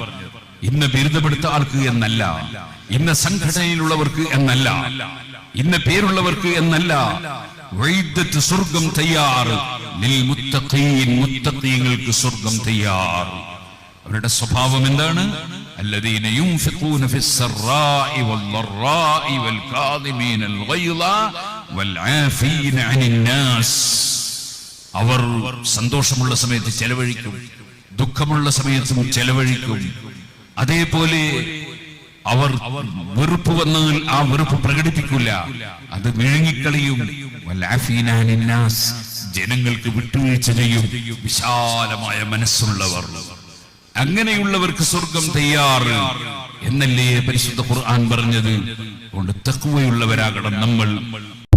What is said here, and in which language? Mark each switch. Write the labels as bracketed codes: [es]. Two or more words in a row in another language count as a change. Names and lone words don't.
[ml] ഇന്ന് ബിരുദമെടുത്ത ആൾക്ക് എന്നല്ല, ഇന്ന സംഘടനയിലുള്ളവർക്ക് എന്നല്ല, ഇന്ന പേരുള്ളവർക്ക് എന്നല്ല. ഉഇദ്ദത് സ്വർഗ്ഗം തയ്യാർ [ar] للمتقين, [ml] മുത്തഖീങ്ങൾക്ക് സ്വർഗ്ഗം തയ്യാർ. അവരുടെ സ്വഭാവം എന്താണ്? [ar] الذين ينفقون في السراء والضراء والكاظمين الغيظ والعافين عن الناس. [ml] അവർ സന്തോഷമുള്ള സമയത്ത് ചെലവഴിക്കും, ദുഃഖമുള്ള സമയത്തും ചെലവഴിക്കും. അതേപോലെ അവർ വെറുപ്പ് വന്നാൽ ആ വെറുപ്പ് പ്രകടിപ്പിക്കില്ല, അത് വിഴുങ്ങിക്കളിയും. [ar] والعافين عن الناس, [ml] ജനങ്ങൾക്ക് വിട്ടുവീഴ്ച ചെയ്യും. വിശാലമായ മനസ്സുള്ളവർ, അങ്ങനെയുള്ളവർക്ക് സ്വർഗം തയ്യാറ് എന്നല്ലേ പരിശുദ്ധ ഖുർആൻ പറഞ്ഞത്. അതുകൊണ്ട് തഖ്വയുള്ളവരാകണം നമ്മൾ.